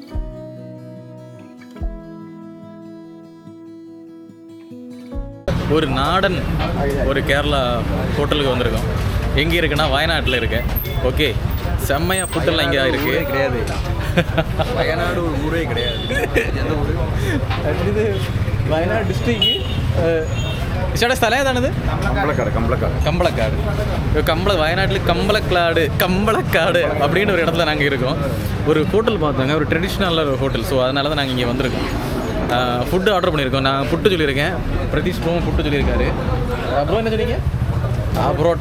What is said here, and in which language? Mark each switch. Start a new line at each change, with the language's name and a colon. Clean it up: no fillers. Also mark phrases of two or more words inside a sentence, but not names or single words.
Tamil: ஒரு நாடன் ஒரு கேரளா ஹோட்டலுக்கு வந்திருக்கோம். எங்கே இருக்குன்னா வயநாட்டில் இருக்கேன். ஓகே, செம்மையாக ஃபுட்டெல்லாம் இங்கே இருக்குது. கிடையாது, வயநாடு ஒரு ஊரே கிடையாது. எந்த ஊர் இது?
Malayalam: വയനാട് ഡിസ്ട്രിക്ട് ചേട്ടാ സ്ഥലം ഏതാണിത്?
Tamil: கம்பளக்காடு. வயநாட்டில் கம்பளக்காடு அப்படின்னு ஒரு இடத்துல நாங்கள் இருக்கோம். ஒரு ஹோட்டல் பார்த்தோங்க, ஒரு ட்ரெடிஷ்னலான ஒரு ஹோட்டல். ஸோ அதனால தான் நாங்கள் இங்கே வந்திருக்கோம். ஃபுட்டு ஆர்டர் பண்ணியிருக்கோம். நான் புட்டு சொல்லியிருக்கேன், பிரதீஷ் ப்ரோவும் புட்டு சொல்லியிருக்காரு. அப்புறம் என்ன சொன்னீங்க? பரோட்டா.